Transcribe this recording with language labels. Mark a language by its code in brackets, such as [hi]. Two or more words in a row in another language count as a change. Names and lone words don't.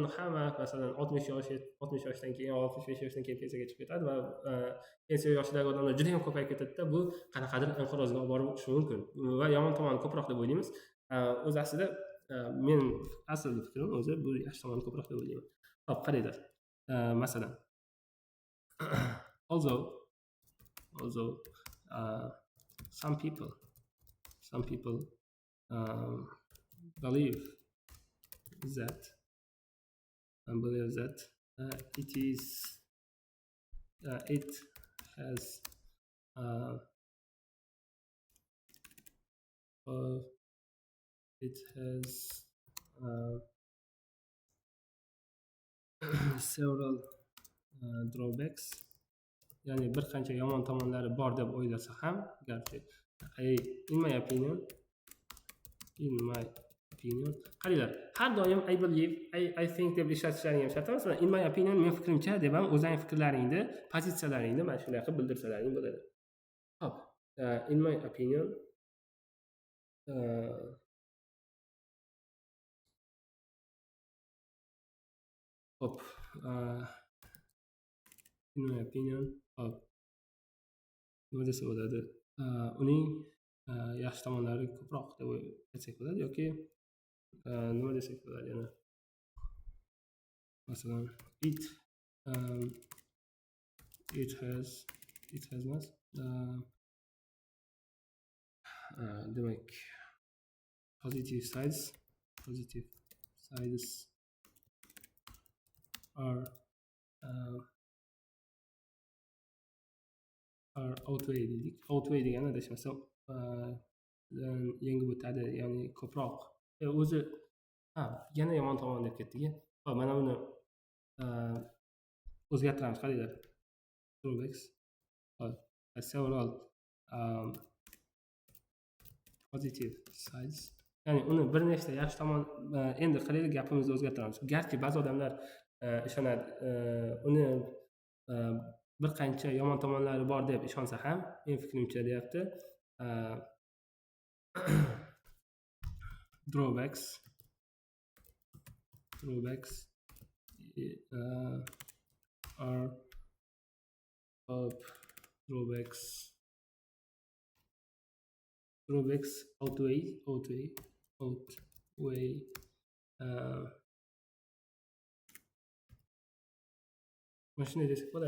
[uz] Hamma masalan 60 yoshdan keyin, 65 yoshdan keyin pensiyaga chiqib ketadi va pensiya yoshidagi odamlar juda ham ko'payib ketadi-da, bu qanaqadir inqirozga olib borib o'tishi mumkin va yomon tomoni ko'proq deb o'ylaymiz. O'z aslida men asl fikrim o'zi bu yaxshi tomoni ko'proq deb o'ylayman. Xo'p, qaranglar. Masalan, [en] although some people believe that it has several drawbacks, [uz] ya'ni bir qancha yomon tomonlari bor deb o'ylasa ham, garchi [en] in my opinion, [uz] qaranglar, har doim [en] I believe, I think [uz] deb ishlatishlaring ham shart emas. [en] In my opinion, [uz] men fikrimcha deb ham o'zing fikrlaringni, pozitsiyalaringni mana shunday qilib bildirsalaring bo'ladi. Xo'p, [en] in my opinion, [uz] nima desa bo'ladi? Uning yaxshi tomonlari ko'proq deb aytsak bo'ladi yoki nima desak bo'ladi yana? Masalan, [en] it has emas. [uz] demak [en] positive sides are outweigh [uz] dedik. Outweigh degani adashmasam yengib o'tadi, ya'ni ko'proq o'zi yana yomon tomon deb ketdik. Hop, mana buni o'zgartiramiz. Qaranglar, [en] drawbacks several positive sides, [uz] ya'ni uni bir nechta yaxshi tomon. Endi qaranglar, gapimizni o'zgartiramiz. Garchi ba'zi odamlar ishonadi, uni bir qancha yomon tomonlari bor deb ishonsa ham, men fikrimcha deyapti, [en] drawbacks are drawbacks outweigh [uz] mana shunday desak bo'ladi.